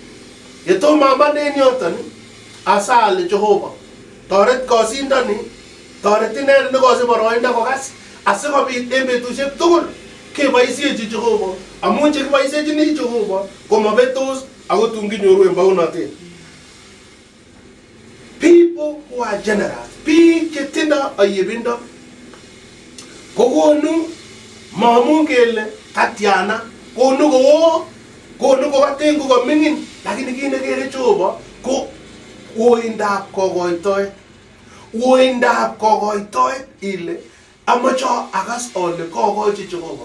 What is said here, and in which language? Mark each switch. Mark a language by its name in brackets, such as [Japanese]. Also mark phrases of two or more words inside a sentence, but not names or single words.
[Kalenjin] Yetomo aman en yoton asale Jehova toret kosindoni toreti inendet nekosich boroindo kokas asikobit en betusiek tugul keboisiechi Jehova amun chekiboisiechini Jehova komabetos ako tun kinyoru en baunatet. [English] People who are generous, [Kalenjin] biik chetindo ayebindo kokonu maamun kele katiana, konu koo, konu kokaten kokamingin, lakini kit nekere Jehova ko uindab kokoitoet. Uindab kokoitoet ile amache akas ole kokochi Jehova.